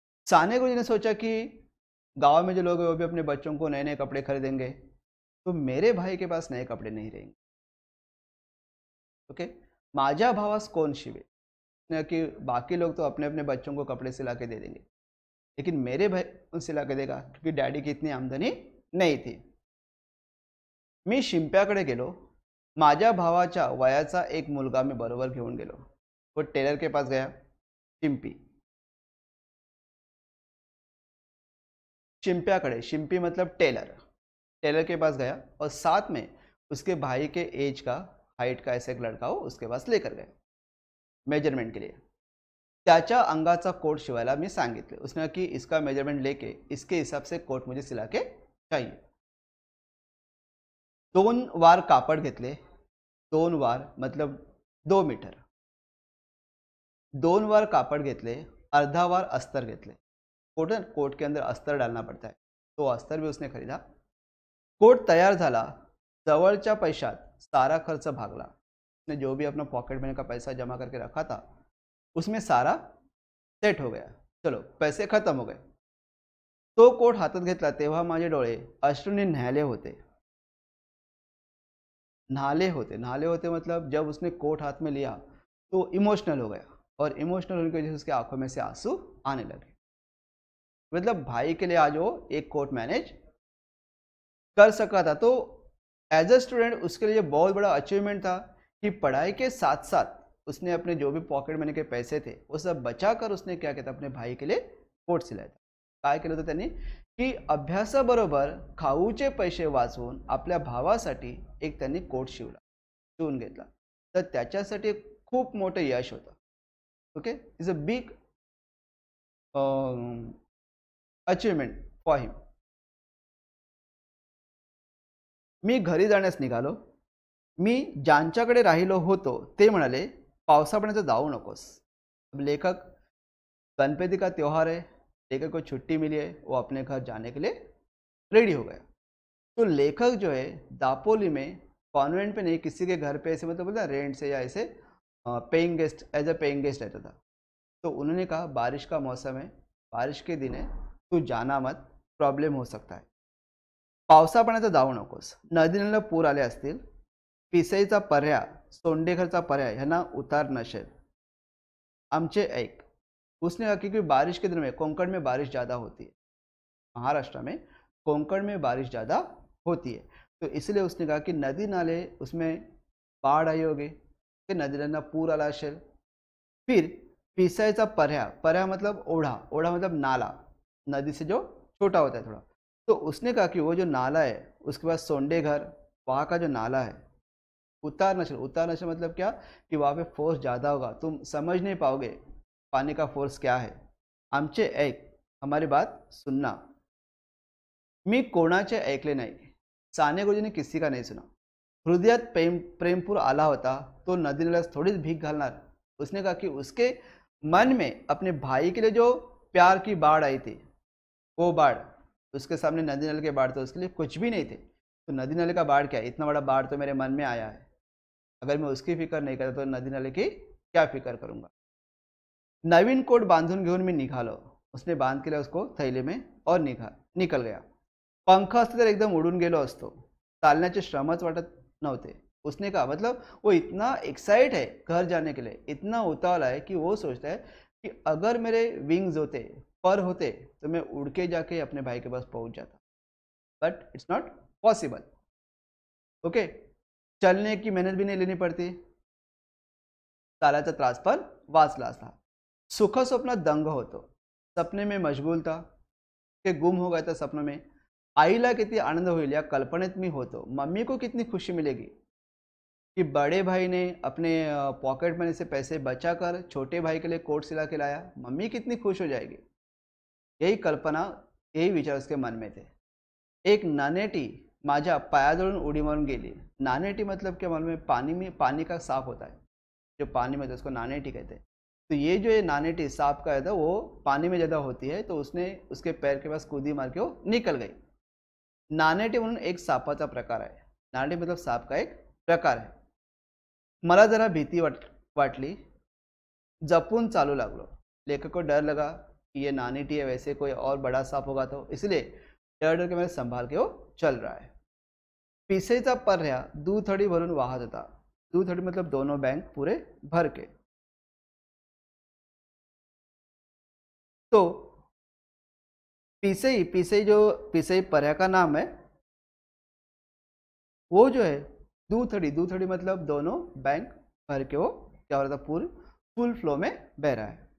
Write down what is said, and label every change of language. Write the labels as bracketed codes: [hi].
[hi] साने गुरु जी ने सोचा कि गाँव में जो लोग हैं वो भी अपने बच्चों को नए नए कपड़े खरीदेंगे, तो मेरे भाई के पास नए कपड़े नहीं रहेंगे। ओके, [mr] माझ्या भावास कोण शिवे, [hi] कि बाकी लोग तो अपने अपने बच्चों को कपड़े सिला के दे देंगे, लेकिन मेरे भाई कौन सिला के देगा, क्योंकि डैडी की इतनी आमदनी नहीं थी। [mr] मी शिंप्याकडे गेलो। माझ्या भावाच्या वयाचा एक मुलगा मी बरोबर घेऊन गेलो। [hi] वो टेलर के पास गया, शिंपी, शिंप्याकडे, शिंपी मतलब टेलर, टेलर के पास गया और साथ में उसके भाई के एज का, हाइट का ऐसा एक लड़का हो उसके पास लेकर गया मेजरमेंट के लिए। [mr] त्याच्या अंगाचा कोट शिवायला मी सांगितले। [hi] उसने कहा कि इसका मेजरमेंट लेके इसके हिसाब से कोट मुझे सिला के चाहिए। [mr] 2 वार कापड घेतले, 2 वार मतलब 2 मीटर, 2 वार कापड़ घेतले, अर्धा वार अस्तर घेतले। [hi] कोट के अंदर अस्तर डालना पड़ता है, तो अस्तर भी उसने खरीदा। [mr] कोट तैयार झाला, जवळच्या पैशात सारा खर्च भागला। [hi] उसने जो भी अपना पॉकेट मनी का पैसा जमा करके रखा था उसमें सारा सेट हो गया। चलो पैसे खत्म हो गए। [mr] तो कोट हातात घेतला तेव्हा माझे डोळे अश्रूंनी न्हाले होते। नहाले होते [hi] मतलब जब उसने कोट हाथ में लिया तो इमोशनल हो गया, और इमोशनल होने की वजह से उसकी आंखों में से आंसू आने लगे। मतलब भाई के लिए आज वो एक कोट मैनेज कर सका था। तो एज अ स्टूडेंट उसके लिए बहुत बड़ा अचीवमेंट था कि पढ़ाई के साथ साथ उसने अपने जो भी पॉकेट मनी के पैसे थे वो सब बचाकर उसने क्या किया था, अपने भाई के लिए कोट सिलाया था। [mr] काय केलं होतं त्यांनी की अभ्यासाबरोबर खाऊचे पैसे वाचवून आपल्या भावासाठी एक त्यांनी कोट शिवून घेतला। तर त्याच्यासाठी खूप मोठं यश होतं। [en] Okay, is a big achievement for him. [mr] मी घरी जाण्यास निघालो। मी ज्यांच्याकडे राहिलो होतो ते म्हणाले पावसापर्यंत जाऊ नकोस। [hi] अब लेखक, गणपति का त्योहार है, लेखक को छुट्टी मिली है, वो अपने घर जाने के लिए रेडी हो गया। तो लेखक जो है दापोली में कॉन्वेंट पे नहीं, किसी के घर पे ऐसे मतलब बोलते रेंट से या ऐसे paying guest, as a paying guest रहता था। तो उन्होंने कहा बारिश का मौसम है, बारिश के दिन है, तू जाना मत, प्रॉब्लेम हो सकता है। [mr] पावसापर्यंत जाऊ नकोस, नदी नाल्याला पूर आले असतील, पिसईचा पर्या, सोंडेघरचा पर्या ह्यांना उतार नसेल, आमचे ऐक। [hi] उसने कहा क्योंकि बारिश के दिन में कोंकण में बारिश ज़्यादा होती है, महाराष्ट्र में कोंकण में बारिश ज़्यादा होती है, तो इसलिए उसने कहा कि नदी नाले उसमें बाढ़ आई होगी, कि [mr] नदी नाला पूर आला असेल। [hi] फिर पिसायचा पर्या, पर्या मतलब ओढ़ा, ओढ़ा मतलब नाला, नदी से जो छोटा होता है थोड़ा। तो उसने कहा कि वो जो नाला है उसके बाद सोंडे घर, वहाँ का जो नाला है उतार नशल, उतार नशल मतलब क्या कि वहाँ पे फोर्स ज़्यादा होगा, तुम समझ नहीं पाओगे पानी का फोर्स क्या है। [mr] आमचे ऐक, [hi] हमारी बात सुनना। [mr] मी कोणाचे ऐकले नाही, [hi] साने गुरुजीने किसी का नहीं सुना। [mr] हृदयात प्रेमपूर आला होता, तो नदी नाल्यास थोड़ीच भीख घालणार। [hi] उसने कहा कि उसके मन में अपने भाई के लिए जो प्यार की बाढ़ आई थी, वो बाढ़ उसके सामने नदी नाले के बाढ़ तो उसके लिए कुछ भी नहीं थे। तो नदी नाले का बाढ़ क्या है, इतना बड़ा बाढ़ तो मेरे मन में आया है, अगर मैं उसकी फिक्र नहीं करता तो नदी नाले की क्या फिक्र करूंगा। [mr] नवीन कोट बांधून घेऊन मी निघालो, [hi] उसने बांध केला उसको थैले में और निकल गया। [mr] पंख असते तर एकदम उडून गेलो असतो, चालण्याचे श्रमच वाटत नव्हते। [hi] उसने कहा मतलब वो इतना एक्साइट है घर जाने के लिए, इतना उतावला है कि वो सोचता है कि अगर मेरे विंग्स होते, पर होते, तो मैं उड़ के जाके अपने भाई के पास पहुंच जाता, [en] But it's not possible. [hi] Okay, चलने की मेहनत भी नहीं लेनी पड़ती, [mr] चालायचा त्रास पण वाचला असता। सुख स्वप्न दंग होतो, [hi] सपने में मशगूल था कि गुम हो गया था सपनों में। [mr] आईला कितनी आनंद होईल या कल्पनेत मी होतो, [hi] मम्मी को कितनी खुशी मिलेगी कि बड़े भाई ने अपने पॉकेट मनी से पैसे बचाकर छोटे भाई के लिए कोट सिला के लाया, मम्मी कितनी खुश हो जाएगी। यही कल्पना, यही विचार उसके मन में थे। [mr] एक नानेटी माझ्या पायाजवळून उडी मारून गेली। [hi] नानेटी मतलब क्या मालूम है, पानी का सांप होता है, जो पानी में, तो उसको नानेटी कहते हैं। तो ये जो ये नानेटी सांप का है वो पानी में ज़्यादा होती है, तो उसने उसके पैर के पास कूदी मार के वो निकल गई। [mr] नानेटी म्हणून एक सापाचा प्रकार आहे। [hi] नानेटी मतलब सांप का एक प्रकार है। [mr] मला जरा भीती वाटली, जपून चालू लागलो। [hi] लेखक को डर लगा कि ये नानेटी है, वैसे कोई और बड़ा सांप होगा, तो इसलिए डर डर के मैंने संभाल के वो चल रहा है। [mr] पिसेचा पर्या दूथडी भरून वाहत होता। [hi] दूथडी मतलब दोनों बैंक पूरे भर के। तो पिसई पर्या का नाम है, वो जो है दूथड़ी मतलब दोनों बैंक भर के वो क्या हो रहा था, फुल फ्लो में बह रहा है।